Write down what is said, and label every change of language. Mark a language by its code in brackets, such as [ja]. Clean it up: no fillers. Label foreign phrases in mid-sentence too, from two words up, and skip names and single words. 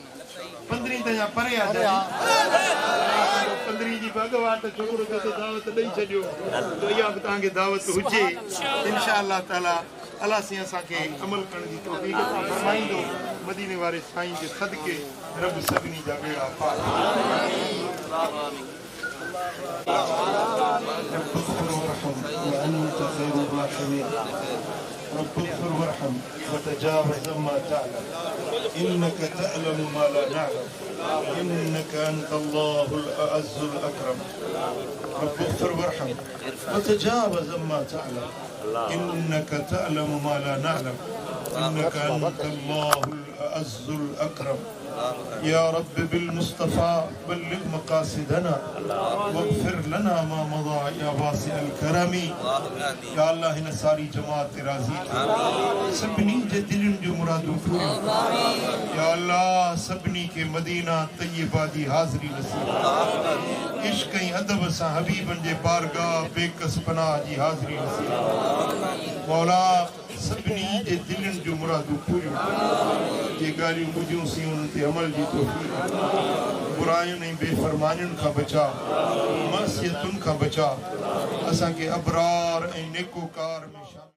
[sd] 15 त या परे आहे 15 जी भॻवाट छोकिरो खे दावत ॾेई छॾियो त इहा बि तव्हांखे दावत हुजे [ar] إن شاء الله تعالى [sd] अलाह साईं असांखे अमल करण जी तौफ़ीक़ अता फरमाईंदो मदीने वारे साईं जे सदके रब सभिनी जा बेड़ा पार [ar] رب اغفر وارحم وتجاوز ما تعلم إنك تعلم ما لا نعلم إنك أنت الله الأعز الأكرم رب اغفر وارحم وتجاوز ما تعلم إنك تعلم ما لا نعلم إنك أنت الله الأعز الأكرم يا رب بالمصطفى بلغ مقاصدنا واغفر لنا ما مضى يا واسع الكرم يا الله [sd] هن ساری جماعت راضی سبنی जे दिलनि जूं मुरादूं पूरियूं या अल्लाह सभिनी खे मदीना तय्यबा जी हाज़िरी नसीब इश्क ऐं अदब सां हबीबनि जे बारगाह बेकस पनाह जी हाज़िरी नसीब मौला सभिनी जे दिलनि जूं मुरादूं पूरियूं जे ॻाल्हियूं ॿुधियूं सी उन्हनि ते अमल जी तौफ़ीक़ बुरायुनि ऐं बेफ़रमानियुनि खां बचा मासियतुनि खां बचा असांखे अबरार ऐं नेकोकार में